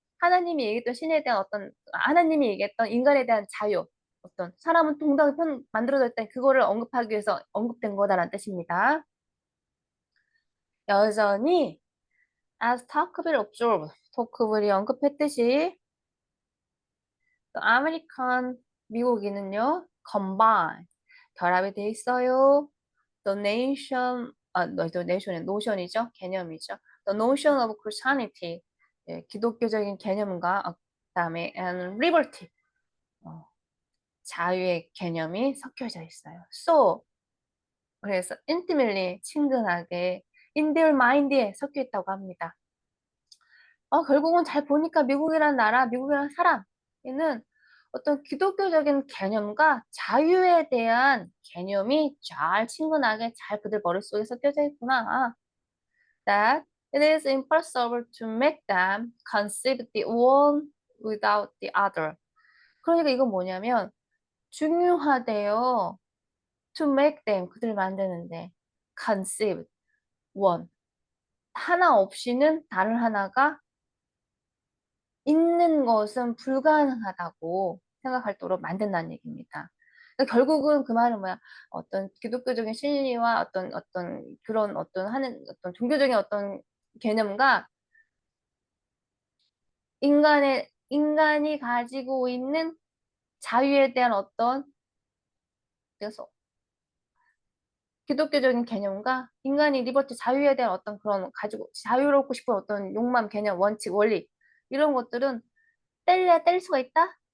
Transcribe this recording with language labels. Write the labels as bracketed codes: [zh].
[ko] 하나님이 얘기했던 신에 대한 하나님이 얘기했던 인간에 대한 자유, 어떤 사람은 동등하게 만들어졌다 그거를 언급하기 위해서 언급된 거다라는 뜻입니다. 여전히 [en] as Tocqueville observed, [ko] 토크빌이 언급했듯이 또 아메리칸 미국인은요 [en] combine [ko] 결합이 돼 있어요. [en] The nation the nation의 [ko] 노션이죠 개념이죠. [en] The notion of Christianity [ko] 기독교적인 개념과 그다음에 [en] and liberty [ko] 자유의 개념이 섞여져 있어요. [en] So [ko] 그래서 [en] intimately [ko] 친근하게 [en] in their mind [ko] 에 섞여 있다고 합니다. 결국은 잘 보니까 미국이라는 사람, 얘는 어떤 기독교적인 개념과 자유에 대한 개념이 잘 친근하게 잘 그들 머릿속에 섞여져 있구나. [en] That it is impossible to make them conceive the one without the other. [ko] 그러니까 이건 뭐냐면 중요하대요. [en] To make them, [ko] 그들 만드는데 [en] conceive, one. [ko] 하나 없이는 다른 하나가 있는 것은 불가능하다고 생각할 도록 만든다는 얘기입니다. 그러니까 결국은 그 말은 뭐야? 어떤 기독교적인 진리와 어떤 그런 어떤 종교적인 어떤 개념과 인간이 가지고 있는 자유에 대한 그래서 기독교적인 개념과 인간이 리버티 자유에 대한 어떤 그런 가지고 자유롭고 싶은 어떤 욕망, 개념, 원칙, 원리 이런 것들은 뗄 수가 있다?